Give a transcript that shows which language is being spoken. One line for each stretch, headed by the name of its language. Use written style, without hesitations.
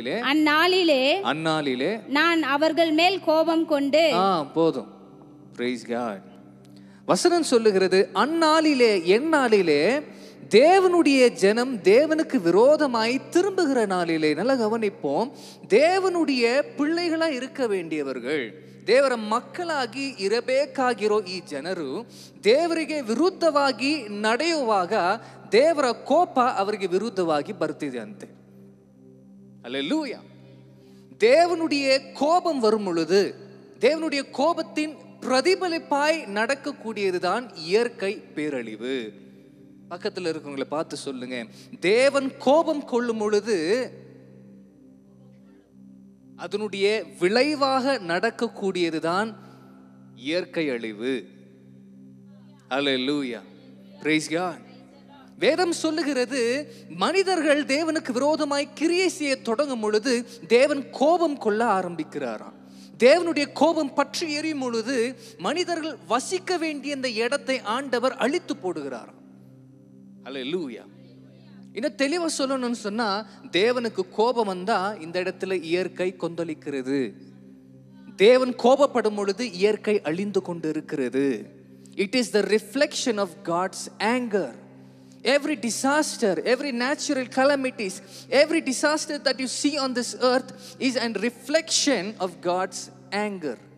Tamil: அந்நாளிலே நான் அவர்கள் மேல் கோபம் கொண்டு போதும்.
English: Praise God.
Tamil: வசனம் சொல்லுகிறது அந்நாளிலே எந்நாளிலே தேவனுடைய ஜனம் தேவனுக்கு விரோதமாய் திரும்புகிற நாளிலே. நல்ல கவனிப்போம். தேவனுடைய பிள்ளைகளா இருக்க வேண்டியவர்கள்,
Kannada: ದೇವರ ಮಕ್ಕಳಾಗಿ ಇರಬೇಕಾಗಿರೋ ಈ ಜನರು ದೇವರಿಗೆ ವಿರುದ್ಧವಾಗಿ ನಡೆಯುವಾಗ ದೇವರ ಕೋಪ ಅವರಿಗೆ ವಿರುದ್ಧವಾಗಿ ಬರ್ತಿದೆ ಅಂತೆ.
Tamil: அல்லேலூயா. தேவனுடைய கோபம் வரும் பொழுது தேவனுடைய கோபத்தின் பிரதிபலிப்பாய் நடக்கக்கூடியதுதான் இயற்கை பேரழிவு. பக்கத்தில் இருக்கவங்களை பார்த்து சொல்லுங்க, தேவன் கோபம் கொள்ளும் பொழுது அதனுடைய விளைவாக நடக்கக்கூடியதுதான் இயற்கை அழிவு. அல்லேலூயா.
English: Praise God.
Tamil: வேதம் சொல்லுகிறது மனிதர்கள் தேவனுக்கு விரோதமாய் கிரியை செய்ய தொடங்கும் பொழுது தேவன் கோபம் கொள்ள ஆரம்பிக்கிறாராம். தேவனுடைய கோபம் பற்றி எரியும் பொழுது மனிதர்கள் வசிக்க வேண்டிய இந்த இடத்தை ஆண்டவர் அழித்து போடுகிறாராம். அல்லேலூயா. இன்னும் தெளிவா சொல்லணும்னு சொன்னா, தேவனுக்கு கோபம் வந்தா இந்த இடத்துல இயற்கை கொந்தளிக்கிறது. தேவன் கோபப்படும் பொழுது இயற்கை அழிந்து கொண்டு இருக்கிறது.
English: It is the reflection of God's anger. Every disaster, every natural calamities, every disaster that you see on this earth is a reflection of God's anger.